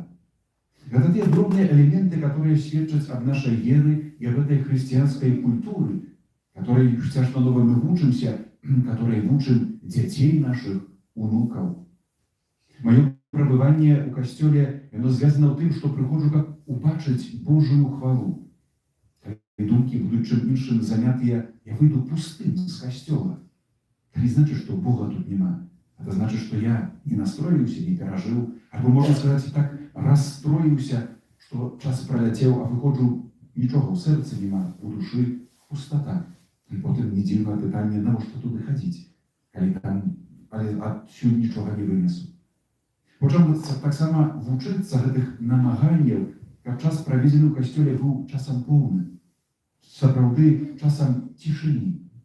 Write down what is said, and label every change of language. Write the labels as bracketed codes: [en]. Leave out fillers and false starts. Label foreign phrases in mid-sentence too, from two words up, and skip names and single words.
[be] Гэта тыя дробныя элементы, которые сведчаць аб нашай веры і аб этой хрысціянскай культуры, которой цяжканова мы вучымся, которой вучым дзяцей нашых, унукаў. Маё прабыванне ў касцёле, яно звязана ў тым, што прыходжу, каб убачыць Божую хвалу. Калі думкі будуць чым іншым занятыя, я выйду пустым з касцёла. [ru] Это не значит, что Бога тут нема. Это значит, что я не настроился, не пережил, або, можно сказать, так расстроился, что [be] час проляцеў, а выходжу, нічога ў сэрцы нема, у душы пустота. І потым не дзіўнае пытанне, навошта туды хадзіць, калі там, але адсюль нічога не вынесу. Хочам таксама вучыцца гэтых намаганняў, каб час праведзены ў касцёле быў часам поўным, сапраўды часам цішыні.